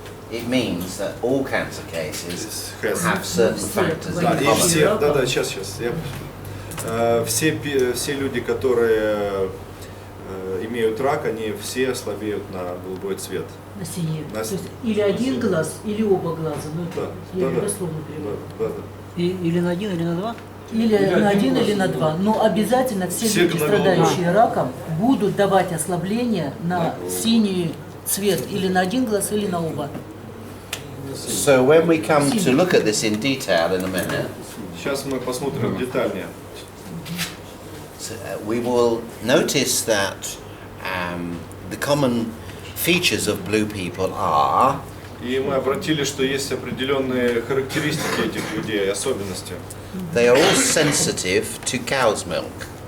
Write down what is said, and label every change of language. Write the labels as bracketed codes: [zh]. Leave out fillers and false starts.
[en] It means that all cancer cases have certain factors in common. [ru] Сейчас. Все люди, которые имеют рак, они все слабеют на голубой цвет. На синий. То есть или один глаз, или оба глаза. Ну, это я дословно перевожу. Или на один, или на два? Или на один, или на два. Но обязательно все люди, страдающие раком, будут давать ослабление на синий цвет. Или на один глаз, или на оба. [en] So when we come to look at this in detail in a minute, [ru] сейчас мы посмотрим детальнее. [en] We will notice that the common features of blue people are. [ru] И мы обратили, что есть определенные характеристики этих людей, особенности. [en] They are all sensitive to cow's milk.